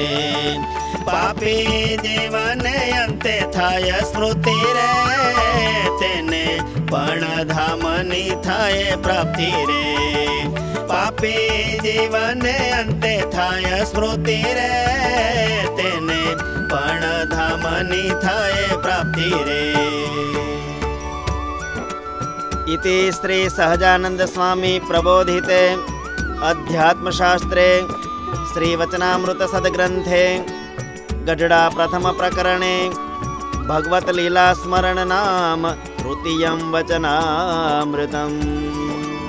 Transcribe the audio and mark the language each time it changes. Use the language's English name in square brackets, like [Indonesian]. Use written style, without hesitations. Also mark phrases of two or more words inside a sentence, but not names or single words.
[Gujarati] પાપી જીવને અંતે થાય સ્મૃતિ રે, તેને પણ ધામની થાય પ્રાપ્તિ રે. પાપી જીવને અંતે થાય સ્મૃતિ રે, તેને પણ ધામની થાય પ્રાપ્તિ રે. [Sanskrit] इति श्री सहजानंद स्वामी प्रबोधिते अध्यात्मशास्त्रे श्रीवचनामृत सद्ग्रंथे गढ़ड़ा प्रथम प्रकरणे भगवत लीला स्मरण नाम तृतीयं वचनामृतम्.